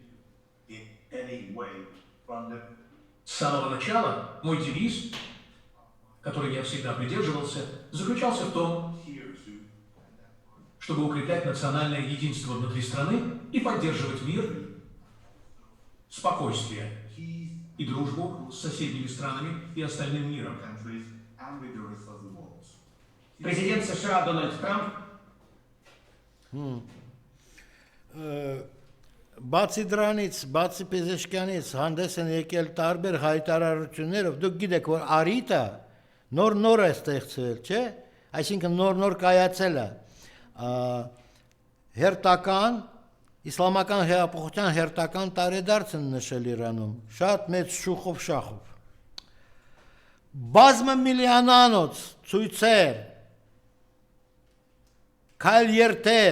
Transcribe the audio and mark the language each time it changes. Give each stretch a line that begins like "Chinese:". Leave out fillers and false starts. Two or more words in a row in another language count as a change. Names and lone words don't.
Russian: С самого начала мой девиз, который я всегда придерживался, заключался в том, чтобы укреплять национальное единство внутри страны и поддерживать мир, спокойствие и дружбу с соседними странами и остальным миром. Президент США Дональд Трамп
Armenian: Բացի դրանից, բացի Պեզեշկյանից հանդես են եկել տարբեր հայտարարություններով, դուք գիտեք, որ առիթը նոր է ստեղծվել, չէ? Այսինքն նոր կայացել է հերթական իսլամական հեղափոխության հերթական տարեդարձն նշել Իրանում, շատ մեծ շուխով շախով։ Բազմամիլիոնանոց ցույցեր, քայլերթեր,